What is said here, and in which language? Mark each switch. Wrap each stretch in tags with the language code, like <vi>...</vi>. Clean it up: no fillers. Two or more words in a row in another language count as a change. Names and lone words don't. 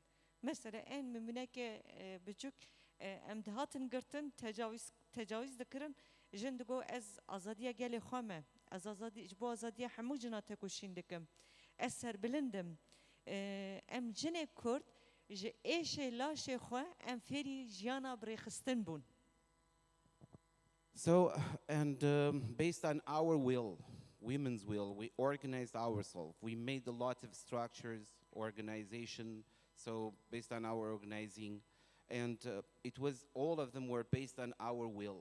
<ku>Mesela en mümüneke büçük em dihatin girtin tecavüz dikirin jin digo ez azadiya gelê xwe me ez azadî ji bo azadiya hemû cina te kuşîn dikim ez serbilindim em jinê Kurd ji êşê laşê xwe em fêrî jiyana birêxistin bûn.</ku> <en>So, and based on our will, women's will, we organized ourselves. We made a lot of structures, organization, so based on our organizing. And it was, all of them were based on our will.</en>